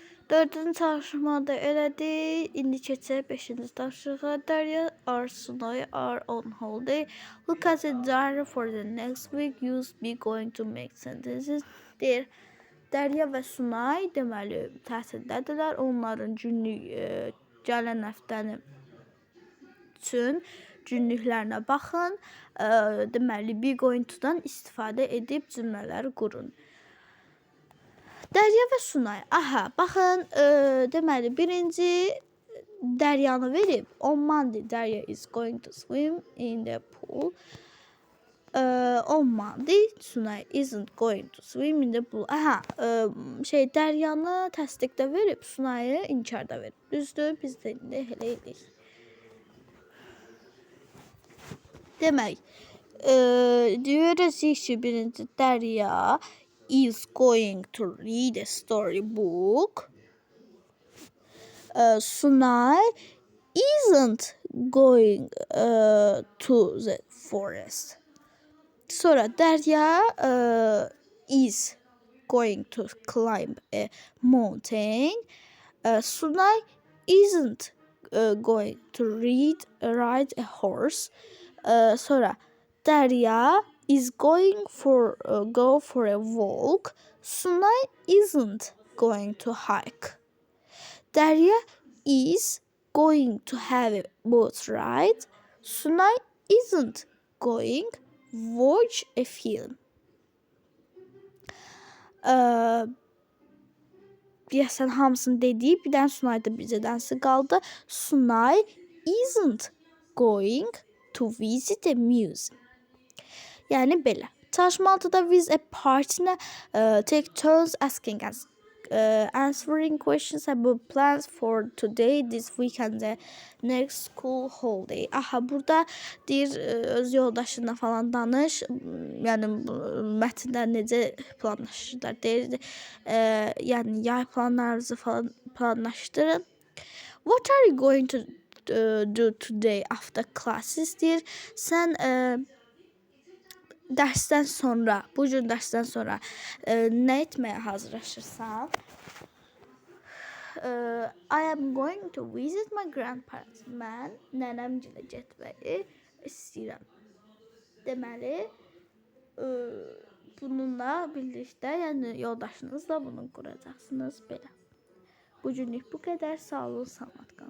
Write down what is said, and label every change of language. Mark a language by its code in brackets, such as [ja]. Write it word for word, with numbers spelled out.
[az] Dördüncü çalışmada elədi. İndi keçək beşinci tapşırığa. [en] Darya Arsunoy are on holiday. Look at the diary for the next week. Use be going to make sentences. [az] Deyir. Darya və Sunay deməli təhsildədirlər. Onların günlük e, gələn həftənin üçün günlüklərinə baxın. E, deməli be going to-dan istifadə edib cümlələr qurun. Dərya və Sunay. Aha, baxın, ə, deməli birinci Dəryanı verib. [en] On Monday Darya is going to swim in the pool. [az] Eee, olmadı. [en] Tsunay isn't going to swim in the pool. [az] Aha, eee, şey Dəryanı təsdiqdə verib, Sunayı inkarda verib. Düzdür, biz də indi elə eləyirik. Demək, eee deyirəcək ki, birinci [en] Dərya is going to read a storybook. Eee, Sunay isn't going eee, to the forest. [az] Sonra [en] Derya uh, is going to climb a mountain. Uh, Sunay isn't uh, going to read ride a horse. Uh, [az] sonra [en] Derya is going for uh, go for a walk. Sunay isn't going to hike. Derya is going to have a boat ride. Sunay isn't going watch a film. [az] Ee, Deyəsən hamısını dedik. Bir dənə Sunayda bizə dənsi qaldı. [en] Sunay isn't going to visit a museum. [az] Yəni belə. Çalışma altıda [en] with a partner uh, take turns asking us uh, answering questions about plans for today, this weekend, the next school holiday. [az] Aha, burada deyir e, öz yoldaşınla falan danış. M, Yəni bu, mətndə necə planlaşırlar deyir. E, yəni yay planlarınızı falan planlaşdırın. [en] What are you going to uh, do today after classes [az] deyir. Sən e, dərsdən sonra, bu gün dərsdən sonra e, nə etməyə hazırlaşırsan? [en] E, I am going to visit my grandparents. [az] Mən nənəmgilə getməyi istəyirəm. Deməli, e, bununla birlikdə, yəni yoldaşınızla bunu quracaqsınız belə. Bu günlük bu qədər. Sağ olun, sağ olun.